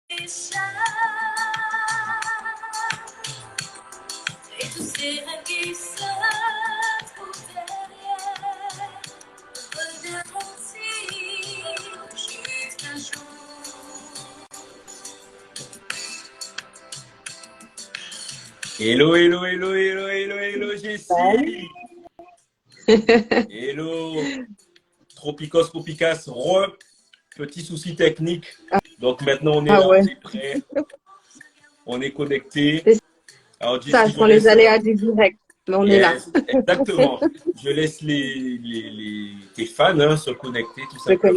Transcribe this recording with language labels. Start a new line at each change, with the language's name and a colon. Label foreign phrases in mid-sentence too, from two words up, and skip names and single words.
French: Et tous ces rêves qui se trouvent derrière reviendront-ils juste un jour?
English: Hello, hello, hello, hello, hello, hello, Jessie.
French: Hello. Tropicos, Tropicas, petit souci technique. Donc maintenant, on est là, ouais. on est prêt. On est connecté. Alors, ça, je prends les aléas du direct. Mais on est là. Exactement. Je laisse tes fans hein, se connecter tout simplement.